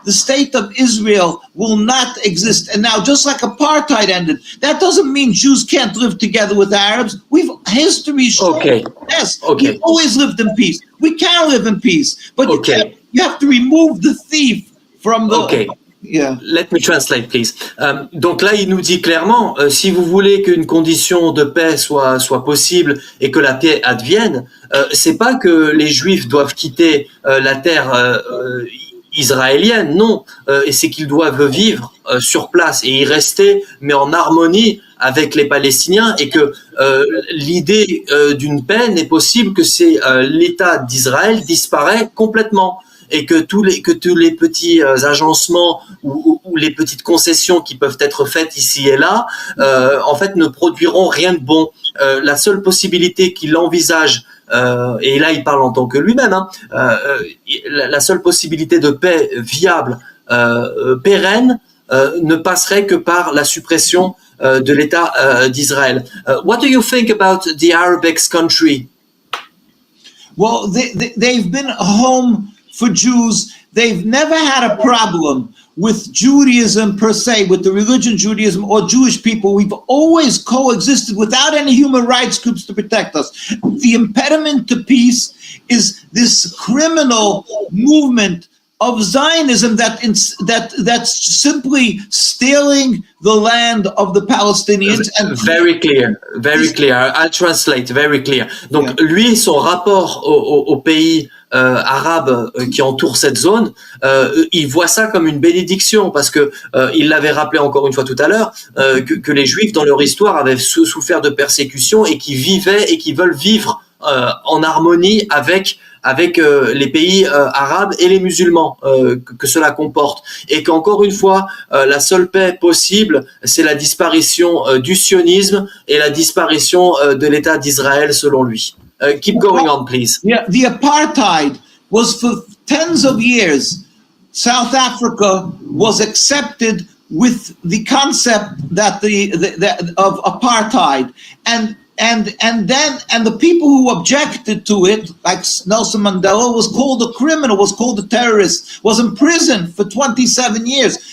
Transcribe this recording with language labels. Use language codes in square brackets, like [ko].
[en] The state of Israel will not exist. And now, just like apartheid ended, that doesn't mean Jews can't live together with Arabs. History shows yes, we've always lived in peace. We can live in peace, but you have to remove the thief. Yeah. Let me translate, please. [fr] Donc là, il nous dit clairement, si vous voulez qu'une condition de paix soit possible et que la paix advienne, c'est pas que les Juifs doivent quitter la terre israélienne, non, et c'est qu'ils doivent vivre sur place et y rester, mais en harmonie avec les Palestiniens, et que l'idée d'une paix n'est possible que si l'État d'Israël disparaît complètement. Et que tous les petits agencements ou les petites concessions qui peuvent être faites ici et là, en fait, ne produiront rien de bon. La seule possibilité qu'il envisage, et là il parle en tant que lui-même, la seule possibilité de paix viable, pérenne, ne passerait que par la suppression de l'État d'Israël. [en] What do you think about the Arab ex-country? Well, they've been home for Jews. They've never had a problem with Judaism per se, with the religion Judaism or Jewish people. We've always coexisted without any human rights groups to protect us. The impediment to peace is this criminal movement of Zionism that's simply stealing the land of the Palestinians. And very clear. I'll translate. Very clear. [fr] Donc lui, son rapport aux pays arabes qui entourent cette zone, il voit ça comme une bénédiction parce que il l'avait rappelé encore une fois tout à l'heure que les Juifs dans leur histoire avaient souffert de persécutions et qui vivaient et qui veulent vivre en harmonie avec les pays arabes et les musulmans que cela comporte, et qu'encore une fois la seule paix possible c'est la disparition du sionisme et la disparition de l'État d'Israël selon lui. [en] Keep going on, please. Yeah, the apartheid was for tens of years. South Africa was accepted with the concept that of apartheid, and the people who objected to it, like Nelson Mandela, was called a criminal, was called a terrorist, was imprisoned for 27 years.